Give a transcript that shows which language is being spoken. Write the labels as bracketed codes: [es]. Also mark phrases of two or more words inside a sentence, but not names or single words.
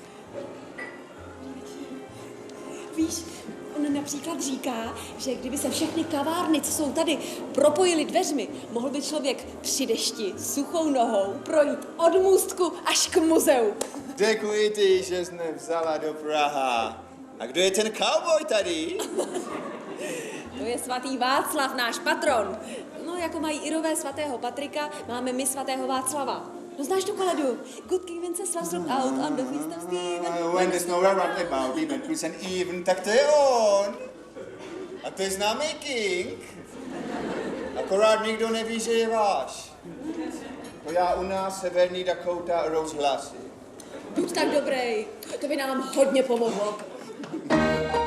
[cs] Víš, on například říká, že kdyby se všechny kavárny, co jsou tady, propojily dveřmi, mohl by člověk při dešti suchou nohou projít od můstku až k muzeu. Děkuji ti, že jsi mě vzala do Praha. A kdo je ten cowboy tady? To je svatý Václav, náš patron. No, jako mají Irové svatého Patrika, máme my svatého Václava. No, znáš tu koledu? [en] Good King Wenceslas rode out on the feast of Stephen. When there's no round about even plus and even, [cs] tak to je on. A to je známý king. Akorát nikdo neví, že je váš. To já u nás severní Dakota rozhlasím. Buď tak dobrý, to by nám hodně pomohlo.